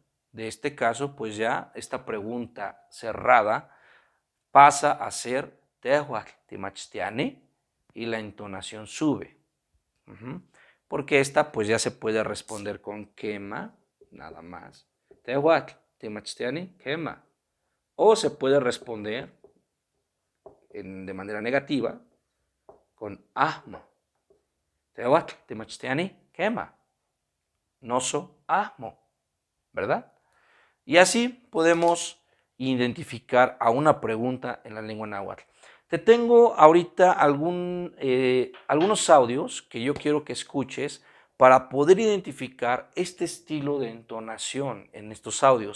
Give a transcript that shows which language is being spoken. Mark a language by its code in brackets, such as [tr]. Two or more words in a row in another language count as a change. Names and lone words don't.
[es] De este caso, pues ya esta pregunta cerrada pasa a ser [nah] tehuatl timachtiani [es] y la entonación sube. Porque esta pues ya se puede responder con quema, nada más. [nah] Tehuatl timachtiani, quema. [es] O se puede responder de manera negativa con ahmo. [nah] Tehuatl timachtiani, quema. Noso ahmo, ¿verdad? [es] Y así podemos identificar a una pregunta en la lengua náhuatl. Te tengo ahorita algunos audios que yo quiero que escuches para poder identificar este estilo de entonación en estos audios.